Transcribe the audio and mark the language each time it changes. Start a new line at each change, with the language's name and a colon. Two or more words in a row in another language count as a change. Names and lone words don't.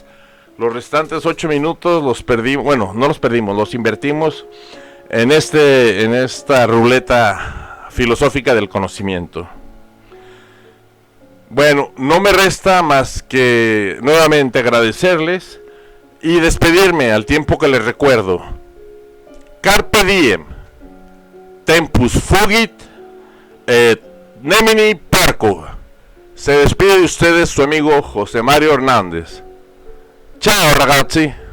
Spanish: Los restantes 8 minutos los perdimos, bueno, no los perdimos, los invertimos en esta ruleta filosófica del conocimiento. Bueno, no me resta más que nuevamente agradecerles y despedirme al tiempo que les recuerdo.
Latin: Carpe diem, tempus fugit, et nemini parco.
Spanish: Se despide de ustedes su amigo José Mario Hernández.
Italian: Ciao ragazzi.